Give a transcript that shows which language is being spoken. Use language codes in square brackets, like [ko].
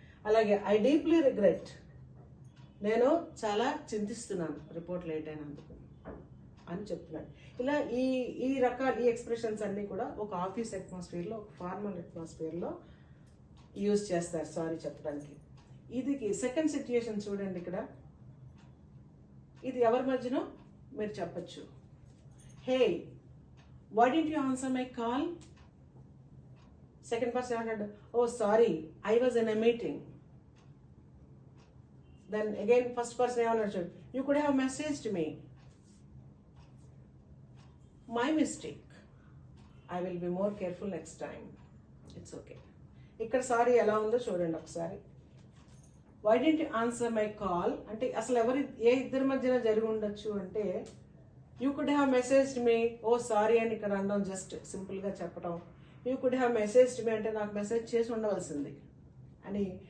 [te] అలాగే [en] I deeply regret, [te] నేను చాలా చింతిస్తున్నాను రిపోర్ట్ లేట్ అయినందుకు అని చెప్తున్నాడు. ఇలా ఈ రకాల ఈ ఎక్స్ప్రెషన్స్ అన్నీ కూడా ఒక ఆఫీస్ అట్మాస్ఫియర్లో, ఒక ఫార్మల్ అట్మాస్ఫియర్లో యూజ్ చేస్తారు సారీ చెప్పడానికి. ఇది సెకండ్ సిచ్యుయేషన్ చూడండి. ఇక్కడ ఇది ఎవరి మధ్యనో మీరు చెప్పచ్చు. [en] Hey, why didn't you answer my call? Second person answered, oh sorry, I was in a meeting. Then again first person answered, you could have messaged me. My mistake, I will be more careful next time. It's okay. [te] ఇక్కడ sorry ఎలా ఉందో చూడండి ఒకసారి. [en] why didn't you answer my call [te] అంటే అసలు ఏ ఇద్దరి మధ్యన జరిగి ఉండొచ్చు అంటే, [en] you could have messaged me, oh sorry [te] అని ఇక్కడ అనడం, జస్ట్ సింపుల్గా చెప్పడం. [en] you could have messaged me [te] అంటే నాకు మెసేజ్ చేసి ఉండవలసింది అని.